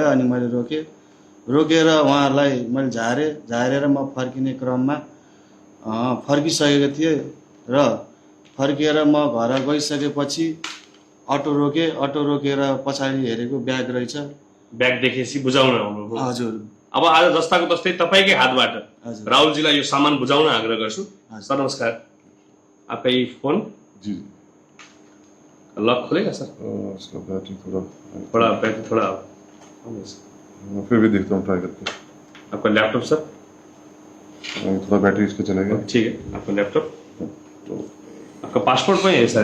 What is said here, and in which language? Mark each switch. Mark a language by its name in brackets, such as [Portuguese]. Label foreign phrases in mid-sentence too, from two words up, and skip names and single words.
[Nepali] अनि मैले रोकेर उहाँहरूलाई मैले झारेर म फर्किने क्रममा फर्किसकेको थिएँ र फर्किएर म घर गइसकेपछि अटो रोकेर पछाडि हेरेको ब्याग रहेछ। ब्याग देखेपछि बुझाउन आउनुभयो। हजुर। अब आज जस्ताको तस्तै तपाईँकै हातबाट राहुलजीलाई यो सामान बुझाउन आग्रह गर्छु। [Hindi] सर नमस्कार, आपका ये फोन जी लॉक खुलेगा सर? इसका बैटरी थोड़ा बैटरी थोड़ा फिर भी देखता हूँ ट्राई करके। आपका लैपटॉप सर? थोड़ा बैटरी इसका चलेगा। ठीक है, आपका लैपटॉप, आपका पासपोर्ट में है सर?